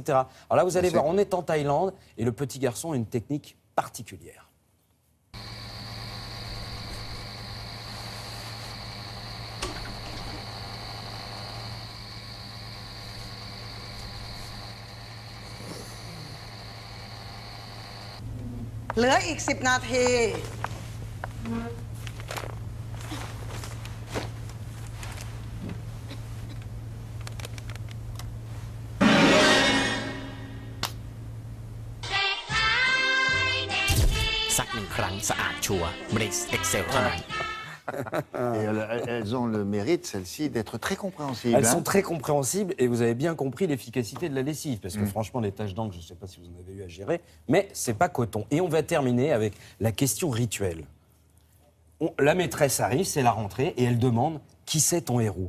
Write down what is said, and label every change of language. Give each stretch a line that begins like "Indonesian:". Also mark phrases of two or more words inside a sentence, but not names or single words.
French: Alors là, vous allez voir, on est en Thaïlande, et le petit garçon a une technique particulière.
Thai: Heureux อีก10 นาที สัก 1 ครั้งสะอาดชัวร์ Bliss Excel เท่านั้น
French: Et elles ont le mérite, celles-ci, d'être très compréhensibles. Elles sont très compréhensibles et vous avez bien compris l'efficacité de la lessive. Parce que franchement, les taches d'encre, je ne sais pas si vous en avez eu à gérer, mais c'est pas coton. Et on va terminer avec la question rituelle. La maîtresse arrive, c'est la rentrée, et elle demande « Qui c'est ton héros ?»